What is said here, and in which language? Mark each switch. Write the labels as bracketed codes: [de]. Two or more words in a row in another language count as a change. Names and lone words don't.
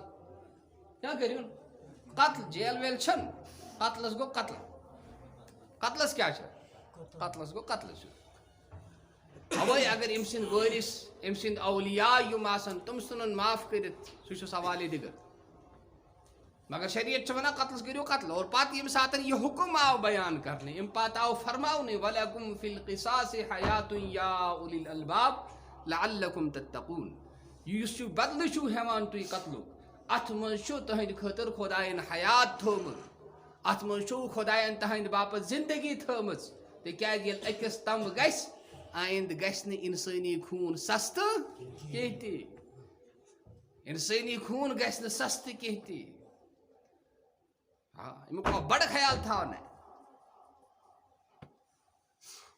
[ks] کیٛاہ کٔرِوُن قتل جیل ویل چھنہٕ قتلس گوٚو قتل قتلس کیٛاہ چھُ قتلس گوٚو قتل چھُ اوے اگر أمۍ سٕنٛدۍ وٲرِث أمۍ سٕنٛدۍ اولیاء یِم آسن تِم ژھٕنن معاف کٔرِتھ سُہ چھُ سوالے دِگر مگر شریعت چھُ ونان قتلس کٔرِو قتل اور پتہٕ ییٚمہِ ساتہٕ یہِ حُکُم آو بیان کرنہٕ اَمہِ پتہٕ آو فرماونہٕ [ar] وَلَکُم فِی القِصاصِ حیاتٌ یا اُولی الالباب لعلکم تتقون [ks] یُس یہِ بدلہٕ چھُو ہٮ۪وان تُہۍ قتلُک اتھ منٛز چھُ تُہنٛدِ خٲطرٕ خۄداین حیات تھٲومٕژ اتھ منٛز چھُ خۄداین تُہنٛدِ باپتھ زندگی تھٲومٕژ تِکیٛازِ ییٚلہِ أکِس تمب گژھِ آیندٕ گژھِ نہٕ اِنسٲنی خوٗن سستہٕ کینٛہہ تہِ اِنسٲنی خوٗن گژھِ نہٕ سستہٕ کینٛہہ تہِ امیُک آو بڑٕ خیال تھاونہٕ